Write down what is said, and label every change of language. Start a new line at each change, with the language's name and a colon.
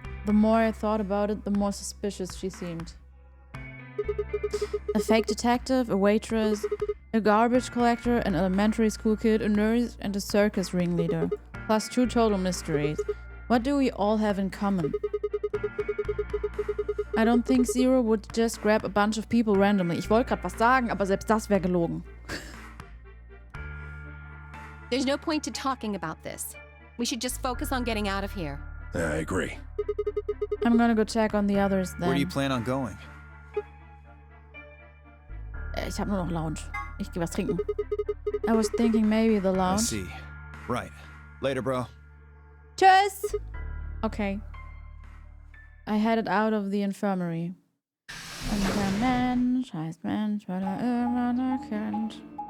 English: The more I thought about it, the more suspicious she seemed. A fake detective, a waitress, a garbage collector, an elementary school kid, a nurse, and a circus ringleader. Plus 2 total mysteries. What do we all have in common? I don't think Zero would just grab a bunch of people randomly.
German: Ich wollte gerade was sagen, aber selbst das wäre gelogen.
English: There's no point to talking about this. We should just focus on getting out of here. I agree. I'm gonna go check on the others then. Where do you plan on going?
German: Ich hab nur noch Lounge. Ich geh was trinken.
English: I was thinking maybe the I lounge. see. Right. Later, bro.
German: Tschüss! Okay.
English: I headed out of the infirmary.
German: Und der Mensch heißt Mensch, weil irgendwann erkennt.